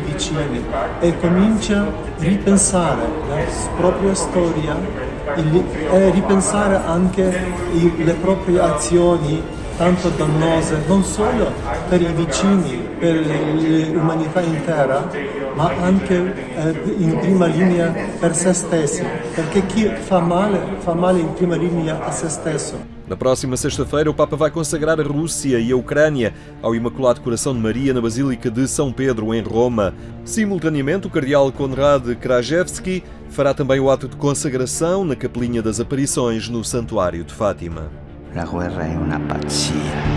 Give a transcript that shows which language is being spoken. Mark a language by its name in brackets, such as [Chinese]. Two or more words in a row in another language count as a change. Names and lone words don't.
[Italian] vicini e comincia a ripensare la propria storia e ripensare anche le proprie azioni tanto dannose, non solo per i vicini, per l'umanità intera, ma anche in prima linea per se stessi, perché chi fa male in prima linea a se stesso. [Portuguese] Na próxima sexta-feira, o Papa vai consagrar a Rússia e a Ucrânia ao Imaculado Coração de Maria na Basílica de São Pedro, em Roma. Simultaneamente, o cardeal Konrad Krajewski fará também o ato de consagração na Capelinha das Aparições, no Santuário de Fátima. [Italian] La guerra è una pazzia.